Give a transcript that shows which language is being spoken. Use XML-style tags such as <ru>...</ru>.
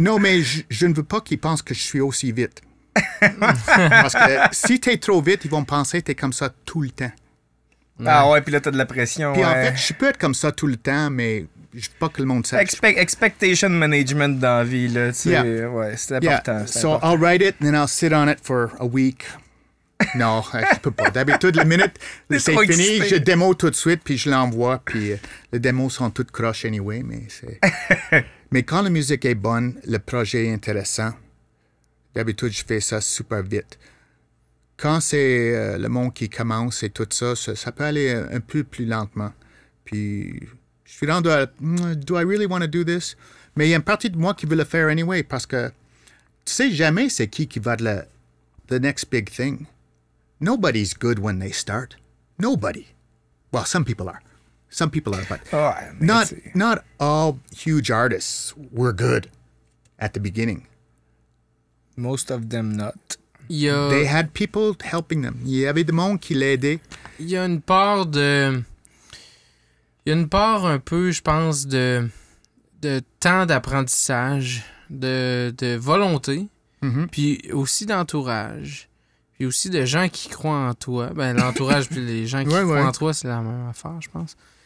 <fr>Non, mais je ne veux pas qu'ils pensent que je suis aussi vite. Parce que si t'es trop vite, ils vont penser que t'es comme ça tout le temps. Ah ouais, puis là, t'as de la pression. Puis en fait, je peux être comme ça tout le temps, mais je veux pas que le monde sache.</fr> <en>Expectation management</en> <fr>dans la vie, là. Tu sais, ouais, c'est important.</fr> <en>So I'll write it, and then I'll sit on it for a week.</en> <fr>Non, je peux pas. D'habitude, la minute c'est fini, je démo tout de suite, puis je l'envoie, puis les démos sont toutes croches anyway, mais c'est... Mais quand la musique est bonne, le projet est intéressant, d'habitude, je fais ça super vite. Quand c'est le monde qui commence et tout ça, ça peut aller un peu plus lentement. Puis, je suis rendu à...</fr> <en>Do I really want to do this?</en> <fr>Mais il y a une partie de moi qui veut le faire anyway, parce que tu sais jamais c'est qui va de</fr> <en>the next big thing. Nobody's good when they start. Nobody. Well, some people are. Some people are, but not all huge artists were good at the beginning. Most of them not. They had people helping them.</en> <fr>Il y avait des monde qui l'aidaient. Il y a une part de... Il y a une part un peu, je pense, de temps d'apprentissage, de volonté, puis aussi d'entourage. Puis aussi de gens qui croient en toi. Ben, l'entourage puis les gens qui croient en toi, c'est la même affaire, je pense.</fr>